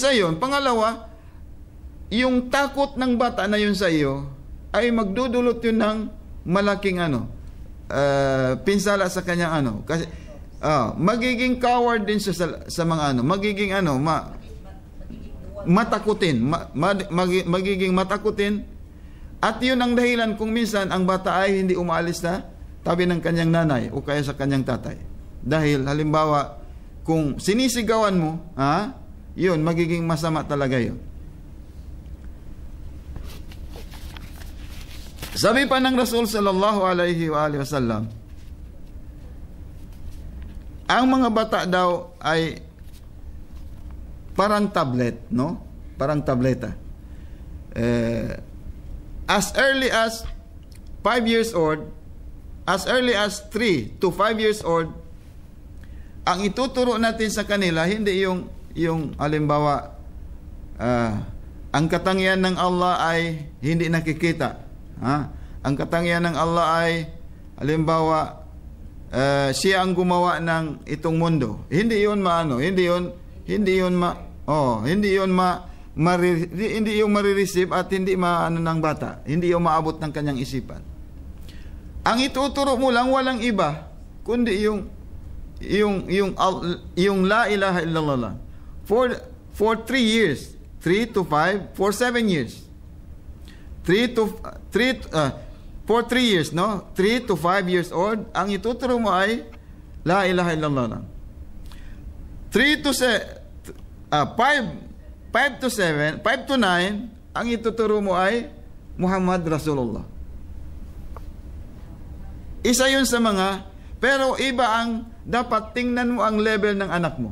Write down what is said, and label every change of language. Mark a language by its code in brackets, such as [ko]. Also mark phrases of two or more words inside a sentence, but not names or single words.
[tl] Pangalawa, yung takot ng bata na yun sa iyo ay magdudulot yun ng malaking pinsala sa kanyang kasi magiging coward din siya sa mga magiging matakutin, magiging matakutin, at yun ang dahilan kung minsan ang bata ay hindi umaalis na tabi ng kanyang nanay o kaya sa kanyang tatay. Dahil halimbawa, kung sinisigawan mo, yun, magiging masama talaga yun. Sabi pa ng Rasul [ar] صلى الله عليه وسلم, [tl] ang mga bata daw ay parang tablet, no? Parang tableta. [en] As early as 5 years old, as early as 3 to 5 years old, [tl] ang ituturo natin sa kanila, hindi yung halimbawa, ang katangian ng Allah ay hindi nakikita. Ang katangian ng Allah ay halimbawa, siya ang gumawa ng itong mundo. Hindi yun marireceive at hindi ng bata. Hindi yung maabot ng kanyang isipan. Ang ituturo mo lang walang iba kundi yung [ar] لا إله إلا الله [tl] lang. [en] For 3 years, 3 to 5, for 7 years. For 3 years, no? 3 to 5 years old, [tl] ang ituturo mo ay [ar] لا إله إلا الله [tl] lang. 5 to 7, 5 to 9, ang ituturo mo ay [ar] محمد رسول الله. [tl] Isa yun sa mga, pero iba ang dapat tingnan mo ang level ng anak mo.